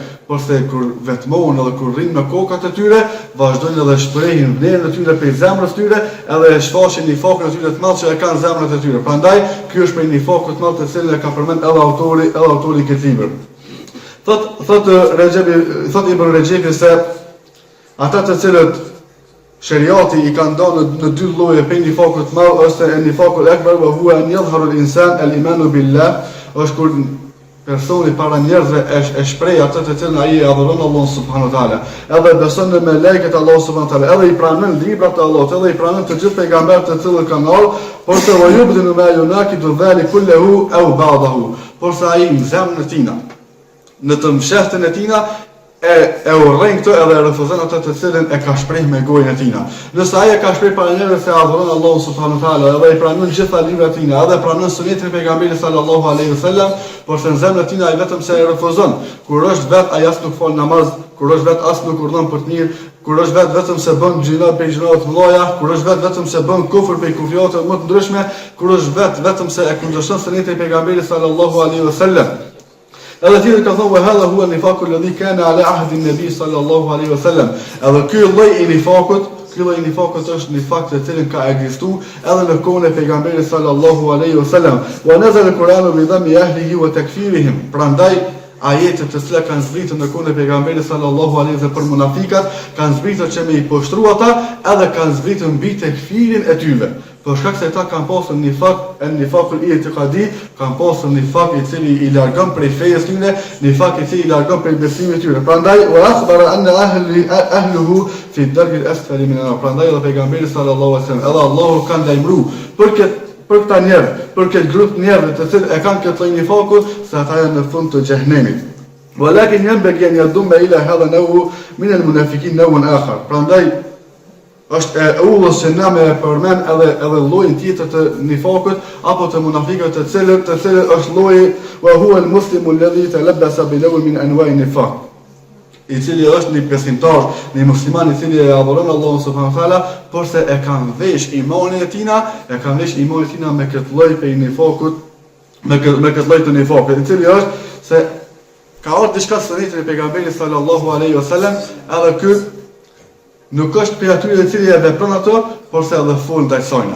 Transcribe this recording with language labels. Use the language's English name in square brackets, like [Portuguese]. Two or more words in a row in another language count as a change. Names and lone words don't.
[Albanian] Por se kur vetmohen edhe kur rrinë në kokat e tyre, vazhdojnë edhe shprehin vlerën e tyre për zemrës tyre, edhe e shfaqin nifakun e tyre të madh që e kanë zemrat e tyre. Prandaj ky është për nifakun të madh të cilin e ka përmend edhe autori i këtij libri. Thot Ibn Rejepi se ata të cilët shariati i kanë dhënë në dy lloje për nifakut të madh është [Arabic] النفاق الأكبر وهو أن يظهر الإنسان الإيمان بالله, [Albanian] është kur personi para njerëzve e shpreh atë të cilën ai e adhuron Allahun [Arabic] سبحانه وتعالى, [Albanian] edhe beson në melekët e Allahut [Arabic] سبحانه وتعالى, [Albanian] edhe i pranon librat e Allahut, edhe i pranon të gjithë pejgamberët të cilët kanë ardhur, por se [Arabic] ويبطن ما يناقض ذلك كله أو بعضه, [Albanian] por se ai në zemrën e tina, në të mshehtën e tina e urrejn këto edhe e refuzon atë të cilën e ka shpreh me gojën e tina. Nëse ai e ka shpreh para njerëzve se adhuron Allahun [Arabic] سبحانه وتعالى, [Albanian] edhe i pranon gjitha librat e tina, edhe pranon sunetin e pejgamberit [Arabic] صلى الله عليه وسلم, [Albanian] por se në zemrën e tina ai vetëm se e refuzon. Kur është vet ai as nuk fal namaz, kur është vet as nuk urdhon për të mirë, kur është vetëm se bën gjëra për gjëra të mëdha, kur është vetëm se bën kufër për kufriate më të ndryshme, kur është vetëm se e kundërshton sunetin e pejgamberit [Arabic] صلى الله عليه وسلم. [Albanian] Edhe tjetër ka thonë, [Arabic] هذا هو النفاق الذي كان على عهد النبي صلى الله عليه وسلم. [Albanian] Edhe ky lloj i nifakut është nifak të cilin ka ekzistuar edhe në kohën e pejgamberit [Arabic] صلى الله عليه وسلم. ونزل القرآن بذم أهله وتكفيرهم. [Albanian] Prandaj ajetet të cilat kanë zbritur në kohën e pejgamberit [Arabic] صلى الله عليه وسلم [Albanian] për munafikat kanë zbritur që me i poshtru ata, edhe kanë zbritur mbi tekfirin e tyre. Për shkak se ata kanë pasur [Arabic] النفاق الاعتقادي, [Albanian] kanë pasur nifak i cili i largon prej fejes tyre, nifak i cili i largon prej besimit tyre. [Arabic] Prandaj وأخبر أن أهله في الدرك الأسفل من النار. [Albanian] Prandaj edhe pejgamberi [Arabic] صلى الله عليه وسلم, [Albanian] edhe Allahu ka lajmëruar për këta njerëz, për këtë grup njerëz të cilët e kanë këtë lloj nifaku, se ata janë në fund të xhehenemit. [Arabic] ولكن ينبغي أن يضم إلى هذا نوع من المنافقين نوعا آخر. [Albanian] Prandaj është e ullës që na me përmen edhe llojin tjetër të nifakut apo të munafikëve të cilët është lloji [Arabic] وهو المسلم الذي تلبس بنوع من أنواع نفاق. [Albanian] i cili është një besimtar, një musliman i cili e adhuron Allahun [Arabic] سبحانه وتعالى, [Albanian] por se e kanë vesh imanin e tina, me këtë lloj prej nifakut, me këtë lloj të nifakut, i cili është se ka ardhur diçka sunetit e pejgamberit [Arabic] صلى الله عليه وسلم, [Albanian] edhe ky nuk është për atyre të cilë e vepron ato, por se edhe fol ndaj sajna.